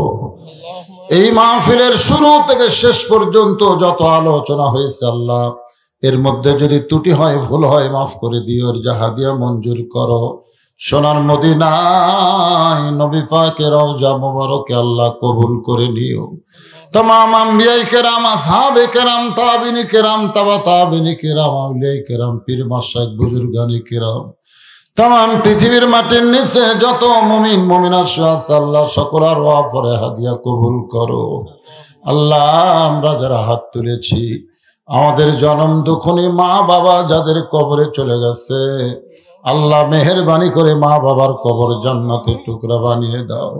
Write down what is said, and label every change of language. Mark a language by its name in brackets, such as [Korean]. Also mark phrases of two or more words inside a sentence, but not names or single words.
[Bangla] এই মাহফিলের শুরু থেকে শেষ পর্যন্ত যত আলোচনা হয়েছে আল্লাহ, এর মধ্যে যদি ত্রুটি হয়, ভুল হয়, মাফ করে দিও। জাহাদিয়া মঞ্জুর করো। সোনার মদিনায় নবী পাকের রওজা মুবারকে আল্লাহ কবুল করে নিও। তামাম আম্বিয়ায়ে কেরাম, আসহাবে কেরাম, তাবিনী কেরাম, তবা তাবিনী কেরাম, আউলিয়ায়ে কেরাম, পীর মাশাইখ বুজুর্গানী কেরাম, তামাম পৃথিবীর মাটির নিচে যত মুমিন মুমিনাত আছে আল্লাহ সকলের ওয়াফরে হাদিয়া কবুল করো। আল্লাহ আমরা যারা হাত তুলেছি, আমাদের জনম দুঃখনী মা বাবা যাদের কবরে চলে গেছে, আল্লাহ মেহেরবানি করে মা বাবার কবর জান্নাতের টুকরা বানিয়ে দাও।